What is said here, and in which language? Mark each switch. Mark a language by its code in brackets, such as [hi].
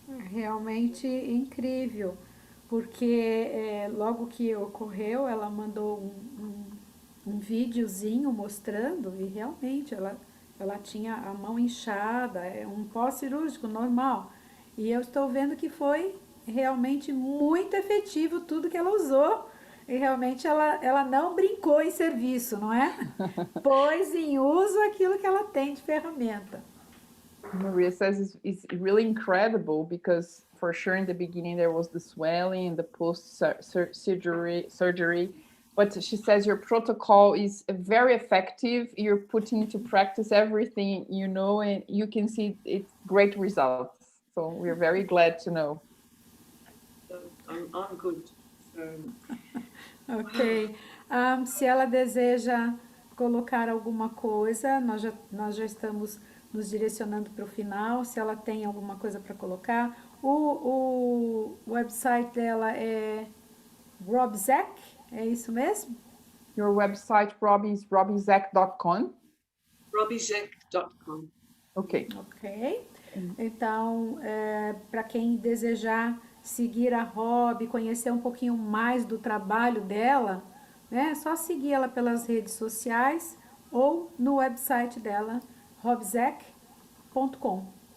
[pt] Realmente incrível, porque logo que ocorreu, ela mandou um videozinho mostrando, e realmente ela tinha a mão inchada, um pós-cirúrgico normal. E eu estou vendo que foi realmente muito efetivo tudo que ela usou. E realmente ela não brincou em serviço, não é? Pôs em uso aquilo que ela tem de ferramenta. [en] Maria says it's really incredible because for sure in the beginning there was the swelling and the post-surgery, but she says your protocol is very effective. You're putting into practice everything you know, and you can see it's great results. So we're very glad to know. I'm good. So... Ok. [pt] Se ela deseja colocar alguma coisa, nós já estamos nos direcionando para o final. Se ela tem alguma coisa para colocar, o website dela é Robbi Zeck, é isso mesmo? [en] Your website, Robbi, is robbizeck.com. RobbiZeck.com. Ok. Ok. [pt] Então, para quem desejar seguir a Robbi, conhecer um pouquinho mais do trabalho dela, né? É só seguir ela pelas redes sociais ou no website dela, robbizeck.com.